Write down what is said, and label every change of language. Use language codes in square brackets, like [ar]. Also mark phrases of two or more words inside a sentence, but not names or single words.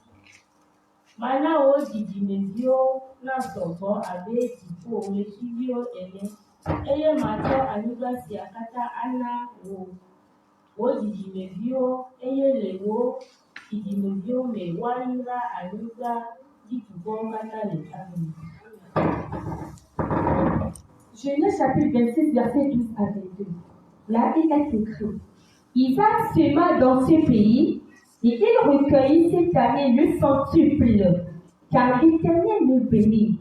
[ee] Mana wò dzidzimeviwo nasɔ gbɔ abe dziƒo ɣletiviwo ene, eye matsɔ anyigba sia katã ana wò dzidzimeviwo, eye le wò dzidzimeviwo me woayra anyigba dziɖuƒewo katã le. Amen. [fr] Genèse chapitre 26, verset 12 à 22. Là, il est écrit: Isaac sema dans ce pays, et il recueillit cette année le centuple, car l'Éternel le bénit.